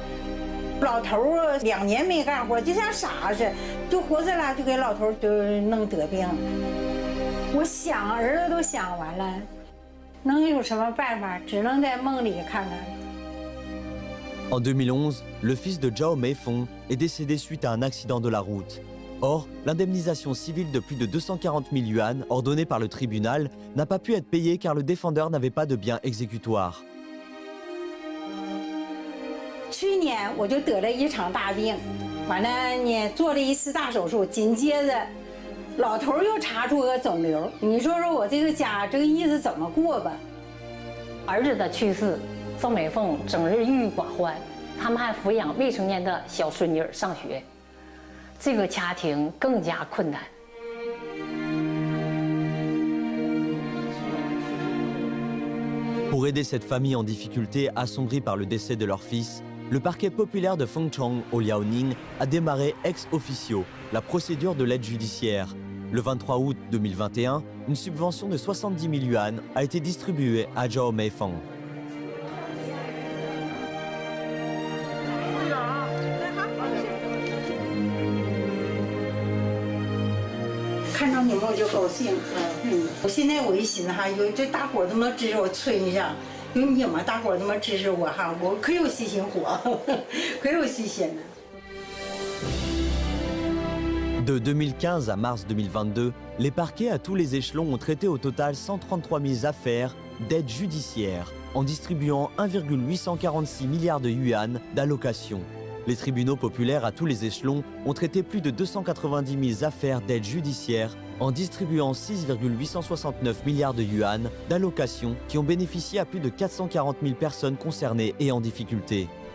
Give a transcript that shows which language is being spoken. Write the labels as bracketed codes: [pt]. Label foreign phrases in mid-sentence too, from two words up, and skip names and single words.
[zh] 老头儿2年没干活，就像傻似的，就活着了，就给老头儿就弄得病。我想儿子都想完了，能有什么办法？只能在梦里看看。 [fr] En 2011, le fils de Zhao Meifeng est décédé suite à un accident de la route. Or, l'indemnisation civile de plus de 240 000 yuan ordonnée par le tribunal n'a pas pu être payée car le défendeur n'avait pas de biens exécutoires. [zh] 去年我就得了一场大病，完了呢做了1次大手术，紧接着老头又查出个肿瘤。你说说我这个家这个日子怎么过吧？儿子的去世，赵美凤整日郁郁寡欢，他们还抚养未成年的小孙女上学。这个家庭更加困难。 [fr] Pour aider cette famille en difficulté assombrie par le décès de leur fils, le parquet populaire de Fengchong au Liaoning a démarré [la] ex officio [fr] la procédure de l'aide judiciaire. Le 23 août 2021, une subvention de 70 000 yuan a été distribuée à Zhao Meifeng. [zh] 看到你们我就高兴，我现在我一寻思哈，有这大伙儿这么支持我催一下，有你们大伙儿这么支持我哈，我可有细心活，可有细心了。 [fr] De 2015 à mars 2022, les parquets à tous les échelons ont traité au total 133 000 affaires d'aide judiciaire en distribuant 1,846 milliards de yuan d'allocations. Les tribunaux populaires à tous les échelons ont traité plus de 290 000 affaires d'aide judiciaire en distribuant 6,869 milliards de yuan d'allocations qui ont bénéficié à plus de 440 000 personnes concernées et en difficulté.